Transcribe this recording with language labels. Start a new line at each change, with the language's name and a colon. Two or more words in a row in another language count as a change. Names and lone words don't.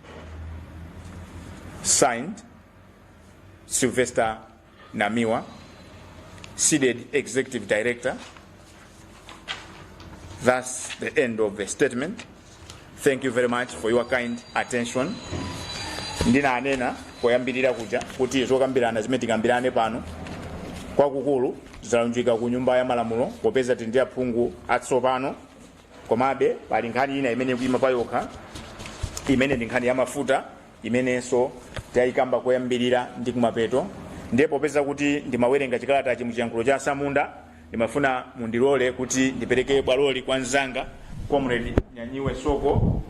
English: Signed, Sylvester Namiwa, seated Executive Director. That's the end of the statement. Thank you very much for your kind attention.
Nyanja: Ndina anena koyambirira kuja kuti zokambirana zimene tikambirane pano kwakukulu zalunjika ku nyumba ya malamulo popeza tindi aphungu atsopano komabe pali nkhani ina imene kuima payokha imene ndi nkhani ya mafuta imenenso tayikamba koyambirira ndi kumapeto ndipo popeza kuti ndimawerenga chikalata chimuchiyankhulo cha Samunda ndimafuna mundilole kuti ndipereke bwaloli kwa nzanga Comrade Nyanyiwe Soko.